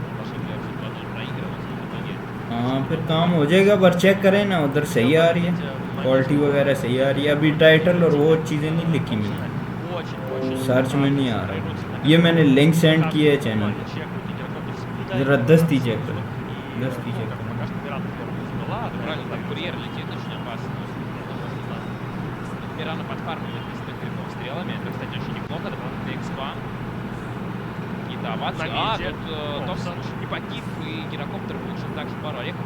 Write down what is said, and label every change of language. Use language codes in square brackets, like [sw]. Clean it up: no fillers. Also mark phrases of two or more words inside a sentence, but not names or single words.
[hi] हाँ फिर काम हो जाएगा, पर चेक करें ना, उधर सही आ रही है, क्वालिटी वगैरह सही आ रही है। अभी टाइटल और वो चीज़ें नहीं लिखी मैंने, सर्च में नहीं आ रहा। ये मैंने लिंक सेंड किया है चैनल पे, ज़रा दस्ती चेक करो, दस्ती चेक करो। [ru] Курьер летит, очень опасно. Мирана подфармливает несколько крипов стрелами. Это, кстати, очень неплохо. Дополнительный экспа. Какие-то овации. Тут Томпсон и погиб, и гирокоптер получил также пару орехов.